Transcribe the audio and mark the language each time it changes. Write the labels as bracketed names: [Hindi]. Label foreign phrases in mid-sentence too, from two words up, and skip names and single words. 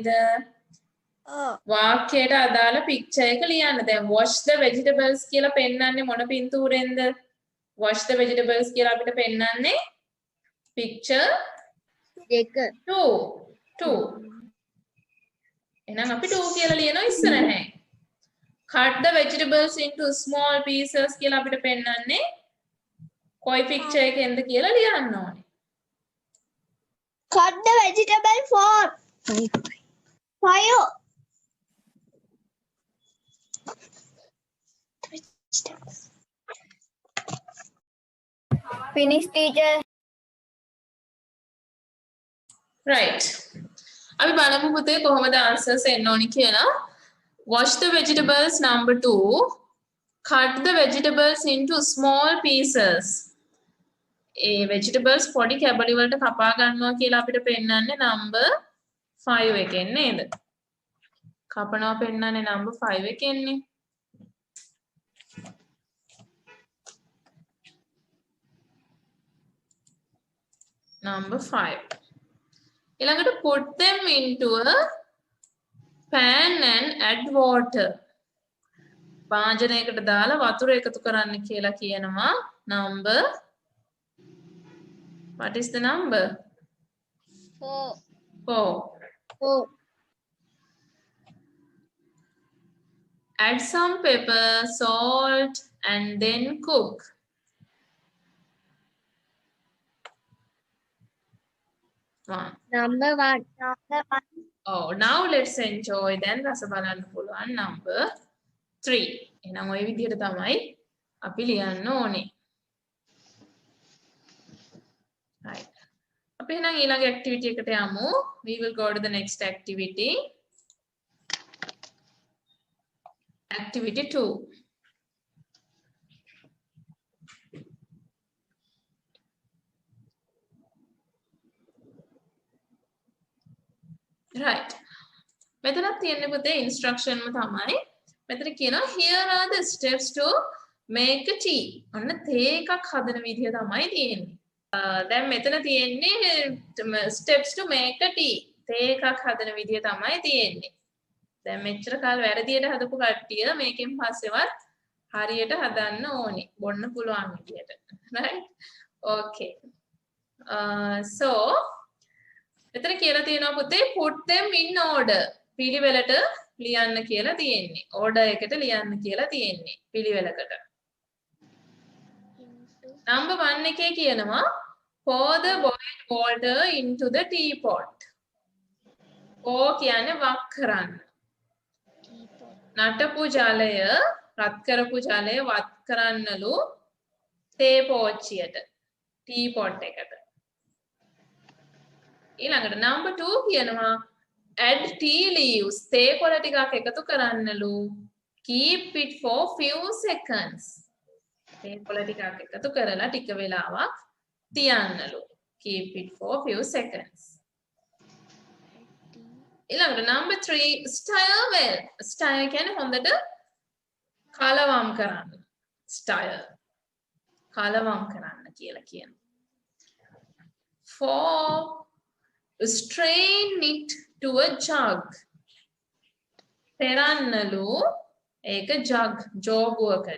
[Sinhala] වාක්‍යයට අදාළ picture එක ලියන්න. දැන් [English] wash the vegetables [Sinhala] කියලා පෙන්නන්නේ මොන පින්තූරෙන්ද? [English] wash the vegetables [Sinhala] කියලා අපිට පෙන්නන්නේ [English] picture 2. [Sinhala] එහෙනම් අපි 2 කියලා ලියනවා ඉස්සරහින්. [English] cut the vegetables into small pieces [Sinhala] කියලා අපිට පෙන්නන්නේ කොයි picture එකෙන්ද කියලා ලියන්න ඕනේ. [English] Cut the vegetable for 5. Finish, teacher. Right. [Sinhala] අපි බලමු පුතේ කොහොමද answers එන්න ඕනි කියලා. [English] Wash the vegetables number 2. Cut the vegetables into small pieces. [Sinhala] ඒ vegetables පොඩි කැබලි වලට කපා ගන්නවා කියලා අපිට පෙන්නන්නේ number 5 එකෙන් නේද? කපනවා පෙන්නන්නේ number 5 එකෙන්නේ. [English] Number 5. ඊළඟට put them into a pan and add water. [Sinhala] භාජනයකට දාලා වතුර එකතු කරන්න කියලා කියනවා number. [English] What is the number? 4. Add some pepper, salt and then cook. Number 1. Oh, now let's enjoy then [Sinhala] රස බලන්න පුළුවන් [English] number 3. [Sinhala] එහෙනම් ওই විදිහට තමයි අපි ලියන්න ඕනේ. Right. අපි එහෙනම් ඊළඟ activity එකට යමු. [English] We will go to the next activity. Activity 2. Right. [Sinhala] මෙතනක් තියෙන්නේ පුතේ instruction ම තමයි. මෙතන කියනවා [English] here are the steps to make a tea. [Sinhala] ඔන්න තේ එකක් හදන විදිය තමයි තියෙන්නේ. දැන් මෙතන තියෙන්නේ [English] steps to make a tea. [Sinhala] තේ එකක් හදන විදිය තමයි තියෙන්නේ. දැන් මෙච්චර කාල වැරදියට හදපු කට්ටිය මේකෙන් පස්සෙවත් හරියට හදන්න ඕනි. බොන්න පුළුවන් විදියට. [English] right? okay. So [Sinhala] එතන කියලා තියෙනවා පුතේ [English] put them in order. [Sinhala] පිළිවෙලට ලියන්න කියලා තියෙන්නේ. order එකට ලියන්න කියලා තියෙන්නේ. පිළිවෙලකට. [English] number 1 [Sinhala] එකේ කියනවා [English] pour the boiled water into the teapot. [Sinhala] pour කියන්නේ වක් කරන්න. නටපු ජලය රත් කරපු ජලය වත් කරන්නලු තේ පෝච්චියට teapot එකට. ඊළඟට number 2 කියනවා [English] add tea leaves [Sinhala] තේ කොළ ටිකක් එකතු කරන්නලු [English] keep it for few seconds [Sinhala] තේ කොළ ටිකක් එකතු කරලා ටික වෙලාවක් තියන්නලු [English] keep it for few seconds. [Sinhala] ඊළඟට number 3 [English] stir well [Sinhala] stir කියන්නේ හොඳට කලවම් කරන්න stir කලවම් කරන්න කියලා කියනවා. [English] For strain it to a jug [Sinhala] පෙරන්නලු ඒක ජග් ජෝගුවකට.